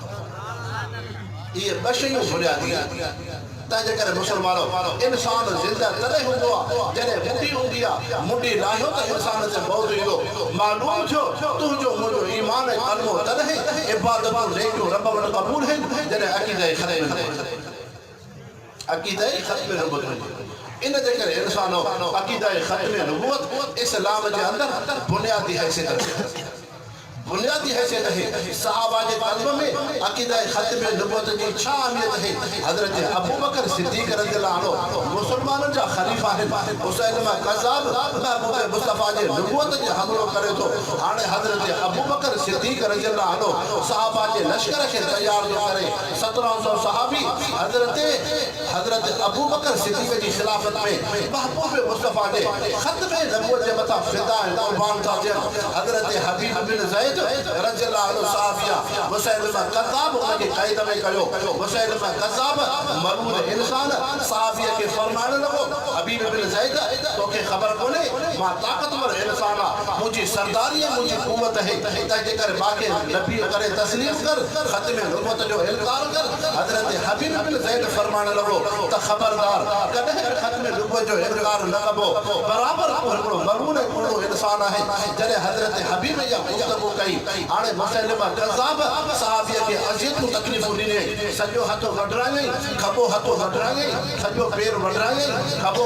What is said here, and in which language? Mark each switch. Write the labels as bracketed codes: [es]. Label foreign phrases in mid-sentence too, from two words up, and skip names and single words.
[sd] इहे ॿ शयूं बुनियादी आहिनि तंहिंजे करे मुसलमानो इंसान ज़िंदा तॾहिं हूंदो आहे जॾहिं मुंडी हूंदी आहे मुंडी लाहियो त इंसान ते मौत ईंदो मालूम थियो तुंहिंजो मुंहिंजो ईमान कलमो तॾहिं इबादतूं नेकियूं रब वटि क़बूल आहिनि जॾहिं अक़ीदा ख़त्म नबूवत इन जे करे इंसानो अक़ीदा ख़त्म नबूवत इस्लाम जे अंदरि बुनियादी हैसियत बुनियादी हैसियत है सहाबा के कल्ब में अक़ीदा ख़त्म नबूवत जी छा अहमियत है हज़रत अबू बकर सिद्दीक़ [ar] رضي الله عنه [sd] मुसलमानन जा खलीफा है मुसैलमा कज़्ज़ाब महबूब मुस्तफा जे नबूवत जे हमलो करे तो हाणे हज़रत अबू बकर सिद्दीक़ [ar] رضي الله عنه [sd] सहाबा के लश्कर के तैयार जो करे 1700 सहाबी हज़रत अबू बकर सिद्दीक़ जी खिलाफत में महबूब मुस्तफा जे ख़त्म नबूवत जे मथा फिदा कुर्बान था थियन हज़रत हबीब बिन ज़ैद [ar] رضي الله عنه [sd] साफिया मुसैलमा कज़्ज़ाब उनके कैद में कयो मुसैलमा कज़्ज़ाब मरूद इंसान साफिया के फरमाने लगो हबीब बिन ज़ैद तोखे खबर कोने मां ताकतवर इंसान मुझी सरदारी मुझी कुव्वत है तंहिंजे करे बाक़ी नबी करे तस्लीम कर ख़त्म नबूवत जो इनकार कर हज़रत हबीब बिन ज़ैद फरमाने लगो त खबरदार कदे ख़त्म नबूवत जो इनकार न कबो बराबर हिकिड़ो मरूद हिकिड़ो इंसान है जॾहिं हज़रत हबीब या गुफ्तगू कई हाणे मुसैलमा कज़्ज़ाब सहाबिया के अज़ियतूं तकलीफ़ूं ॾिने सॼो हथो वढराई खबो हथो वढराई सॼो पेर वढराई खबो